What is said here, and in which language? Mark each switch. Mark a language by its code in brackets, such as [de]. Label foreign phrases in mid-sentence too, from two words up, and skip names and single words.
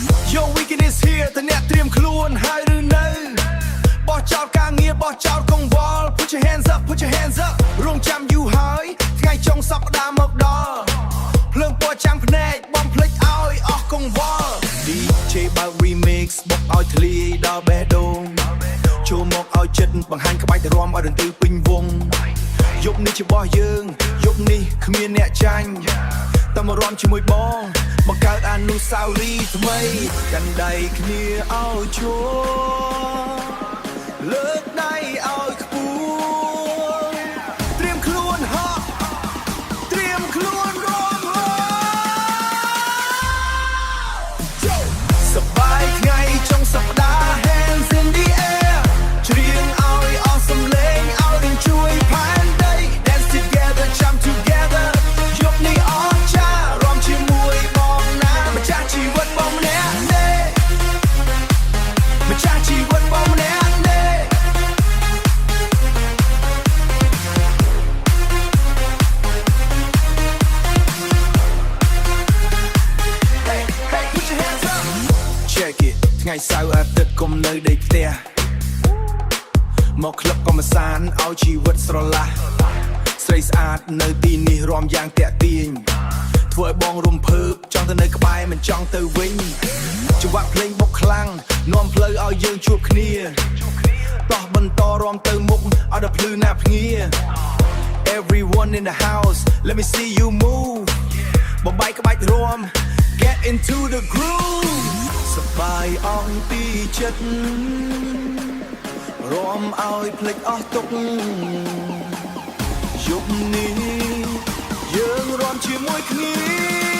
[en] Yo weekend is here [km] តអ្នកត្រៀមខ្លួនហើយឬនៅបោះចោលការងារបោះចោលកង្វល់ [en] Put your hands up put your hands up [km] រងចាំយូរហើយថ្ងៃចុងសប្តាហ៍មកដល់ភ្លើងពណ៌ចាំងភ្នែកបំភ្លេចឲ្យអស់កង្វល់ DJ បើក remix បុកឲ្យធ្លាយដល់បេះដូងចូលមកឲ្យចិត្តបង្ហាញក្បាច់ទៅរាំឲ្យរន្ទឺពេញវងយប់នេះជារបស់យើងយប់នេះគ្មានអ្នកចាញ់តែមករាំជាមួយបងបង្កើតអនុស្សាវរីយ៍ថ្មីកាន់ដៃគ្នាឲ្យជួ លើកដៃឲ្យខ្ពស់ត្រៀមខ្លួនហោះត្រៀមខ្លួនរាំសប្បាយ ថ្ងៃចុងសប្តាហ៍ [en] Hands in the air [km] ច្រៀងឲ្យអស់សំឡេងឲ្យនឹងជួយផែនដី [en] Dance together jump together [km] យប់នេះអស្ចារ្យរាំជាមួយបងណាម្ចាស់ជីវិតបងម្នាក់ទេម្ចាស់ជីវិតបងម្នាក់ទេ [en] Hey hey put your hands up Check it [km] ថ្ងៃសៅរ៍អាទិត្យកុំនៅដេកផ្ទះមកក្លឹបកំសាន្តឲ្យជីវិតស្រ ឡះស្រីស្អាតនៅទីនេះរាំយ៉ាងតាក់ទាញធ្វើឲ្យបងរំភើបចង់ទៅនៅក្បែរ មិនចង់ទៅវិញចង្វាក់ភ្លេងបុកខ្លាំងនាំផ្លូវឲ្យយើងជួបគ្នាតោះបន្តរាំទៅមុខឲ្យដល់ភ្លឺណាភ្ងា [en] Everyone in the house let me see you move [km] បំបីក្បាច់រាំ [en] Get into the groove [km] សប្បាយអង្គពីចិត្តរាំឲ្យភ្លេចអស់ទុក្ខយប់នេះយើងរាំជាមួយគ្នា